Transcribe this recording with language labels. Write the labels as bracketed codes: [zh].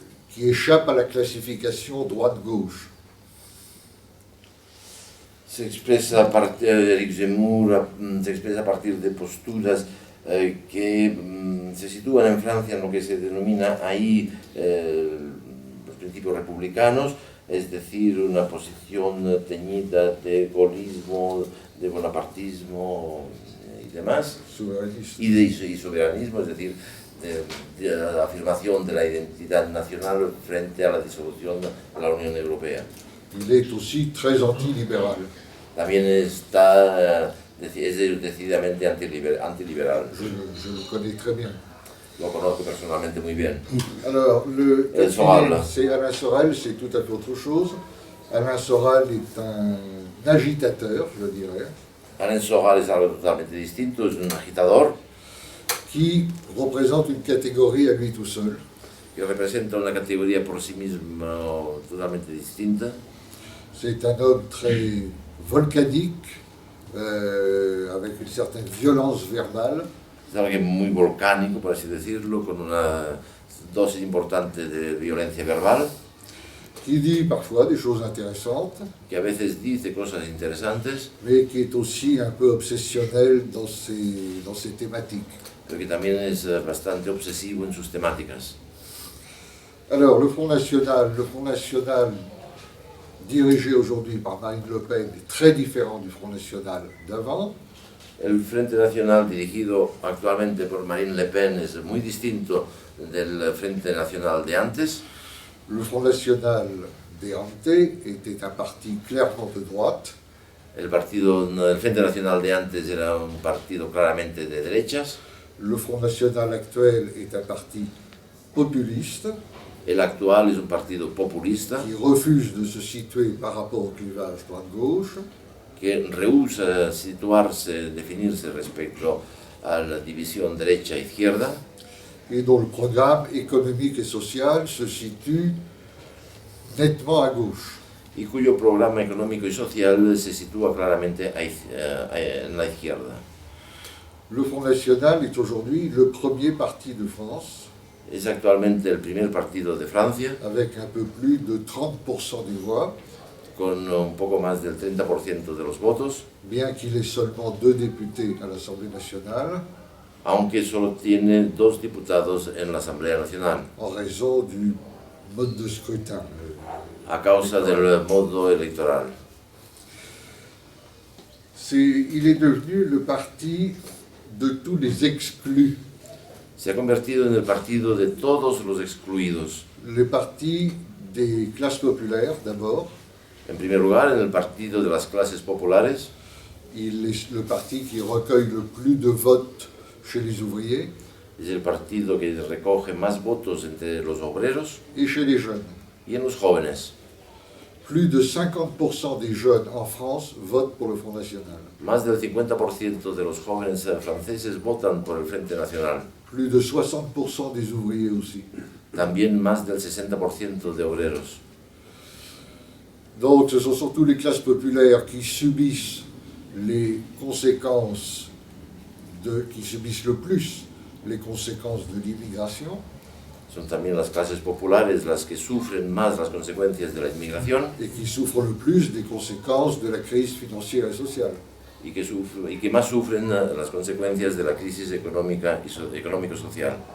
[fr] qui échappe à la classification droite-gauche. [es] Se expresa a partir, Eric Zemmour se expresa a partir de posturas que se sitúan en Francia en lo que se denomina ahí los principios republicanos, es decir, una posición teñida de gaullismo, de bonapartismo y demás, y soberanismo, es decir, de la afirmación de la identidad nacional frente a la disolución de la Unión Europea. [fr] Il est aussi très antilibéral. [es] También está es decididamente antiliberal. [fr] Je le connais très bien. [es] Lo conozco personalmente muy bien. [fr] Alors, [es] El Soral. [fr] c'est Alain Soral, c'est tout à fait autre chose. Alain Soral est un agitateur, je dirais, [es] Alain Soral es algo totalmente distinto, es un agitador [fr] qui représente une catégorie à lui tout seul. [es] que representa una categoría por sí mismo totalmente distinta. [fr] C'est un homme très volcanique, avec une certaine violence verbale, [es] Es alguien muy volcánico, por así decirlo, con una dosis importante de violencia verbal, [fr] qui dit parfois des choses intéressantes, [es] que a veces dice cosas interesantes, [fr] mais qui est aussi un peu obsessionnel dans ses thématiques. [es] pero que también es bastante obsesivo en sus temáticas. [fr] Alors, le Front National dirigé aujourd'hui par Marine Le Pen est très différent du Front National d'avant. [es] El Frente Nacional dirigido actualmente por Marine Le Pen es muy distinto del Frente Nacional de antes. [fr] Le Front National de Ante était un parti clairement de droite. [es] El Frente Nacional de antes era un partido claramente de derechas. [fr] Le Front National actuel est un parti populiste [es] El actual es un partido populista [fr] qui refuse de se situer par rapport au clivage droite-gauche. [es] que rehúsa situarse, definirse respecto a la división derecha-izquierda [fr] Et dont le programme économique et social se situe nettement à gauche. [es] y cuyo programa económico y social se sitúa claramente en la izquierda. [fr] Le Front National est aujourd'hui le premier parti de France, [es] Es actualmente el primer partido de Francia, [fr] avec un peu plus de 30% des voix, [es] con un poco más del 30% de los votos, [fr] bien qu'il ait seulement 2 députés à l'Assemblée nationale, [es] aunque solo tiene 2 diputados en la Asamblea Nacional, [fr] en raison du mode de scrutin. [es] a causa del modo electoral. [fr] Il est devenu le parti de tous les exclus, [es] Se ha convertido en el partido de todos los excluidos. [fr] le parti des classes populaires d'abord. [es] En primer lugar, en el partido de las clases populares, [fr] Il est le parti qui recueille le plus de votes chez les ouvriers [es] es el partido que recoge más votos entre los obreros [fr] et chez les jeunes. [es] y en los jóvenes. [fr] Plus de 50% des jeunes en France votent pour le Front National. [es] Más del 50% de los jóvenes franceses votan por el Frente Nacional. [fr] Plus de 60% des ouvriers aussi. [es] También más del 60% de obreros. [fr] Donc ce sont surtout les classes populaires qui subissent les conséquences qui subissent le plus les conséquences de l'immigration [es] Son también las clases populares las que sufren más las consecuencias de la inmigración [fr] et qui souffrent le plus des conséquences de la crise financière et sociale. [es] y que más sufren las consecuencias de la crisis económico-social.